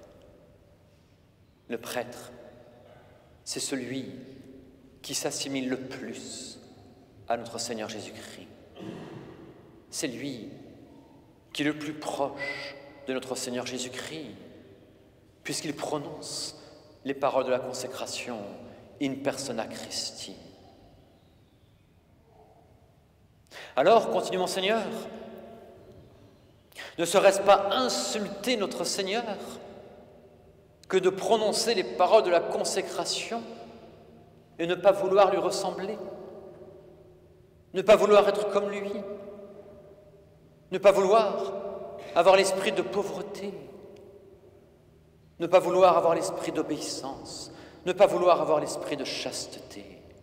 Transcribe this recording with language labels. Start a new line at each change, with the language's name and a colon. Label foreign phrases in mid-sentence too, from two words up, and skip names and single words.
French: Le prêtre, c'est celui qui s'assimile le plus à notre Seigneur Jésus-Christ. C'est lui qui est le plus proche de notre Seigneur Jésus-Christ, puisqu'il prononce les paroles de la consécration
Latin: in persona Christi.
French: Alors, continue Monseigneur, ne serait-ce pas insulter notre Seigneur que de prononcer les paroles de la consécration et ne pas vouloir lui ressembler, ne pas vouloir être comme lui, ne pas vouloir avoir l'esprit de pauvreté, ne pas vouloir avoir l'esprit d'obéissance, ne pas vouloir avoir l'esprit de chasteté.